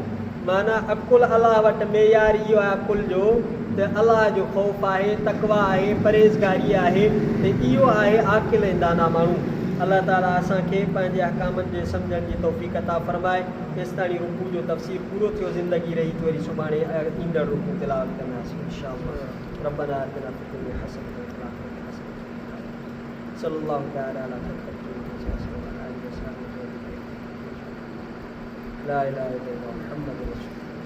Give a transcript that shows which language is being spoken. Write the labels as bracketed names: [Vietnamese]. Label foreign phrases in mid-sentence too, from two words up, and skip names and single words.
[Sindhi] माना अकुल अलाह वटि मेयार इहो आहे अकुल जो त अलाह जो ख़ौफ़ आहे, तक़वा आहे, परहेज़गारी आहे, त इहो आहे आकिल ऐं दाना माण्हू। अलाह ताला असांखे पंहिंजे अहकामनि जे सम्झण जी तौफ़ीक़ अता फरमाए। तेसिताईं रुकू जो तफ़सीर पूरो थियो, ज़िंदगी रही त वरी सुभाणे ईंदड़ रुकू तिलावत कंदासीं इंशाअल्लाह। [Arabic] ربنا آتنا في الدنيا حسنة وفي الآخرة حسنة صلى الله تعالى على لا إله إلا الله محمد رسول الله.